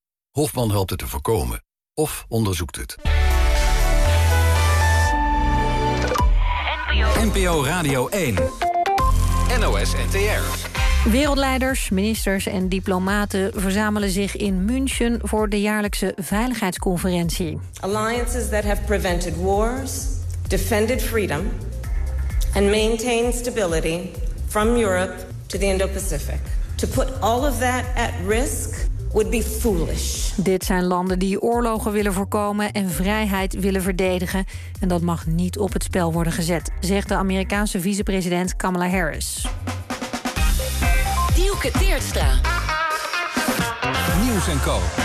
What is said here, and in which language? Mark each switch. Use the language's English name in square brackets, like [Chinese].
[Dutch] Hofman helpt het te voorkomen of onderzoekt het. NPO Radio 1. NOS NTR. Wereldleiders, ministers en diplomaten verzamelen zich in München voor de jaarlijkse veiligheidsconferentie. [English] Alliances that have prevented wars, defended freedom and maintained stability from Europe to the Indo-Pacific. To put all of that at risk would be foolish. [Dutch] Dit zijn landen die oorlogen willen voorkomen en vrijheid willen verdedigen. En dat mag niet op het spel worden gezet, zegt de Amerikaanse vicepresident Kamala Harris. Dielke Teertstra. Nieuws en Co.